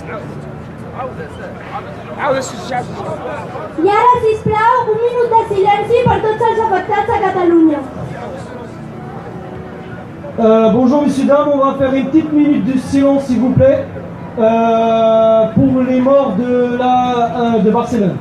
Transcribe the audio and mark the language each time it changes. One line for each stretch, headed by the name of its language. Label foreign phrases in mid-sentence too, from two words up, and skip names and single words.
Catalan: I ara, sisplau, un minut de silenci per tots els afectats a Catalunya.
French: Bonjour messieurs, dames, on va faire une petite minute de silence s'il vous plaît pour les morts de Barcelone.